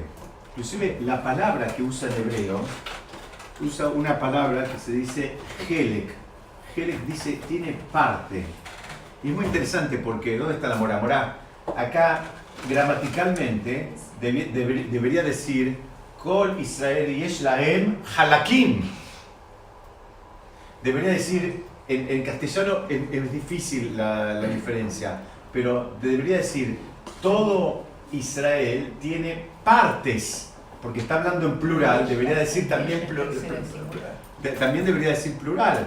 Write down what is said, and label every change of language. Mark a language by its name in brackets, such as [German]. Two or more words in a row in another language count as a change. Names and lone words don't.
[Spanish] Inclusive la palabra que usa el hebreo, usa una palabra que se dice helek. Helek dice, tiene parte. Y es muy interesante porque, ¿dónde está la morá? Morá, acá gramaticalmente debería decir [Hebrew] כל ישראל יש להם חלקים. [Spanish] Debería decir, en castellano es difícil la diferencia, pero debería decir, todo Israel tiene partes, porque está hablando en plural, debería decir también también debería decir plural.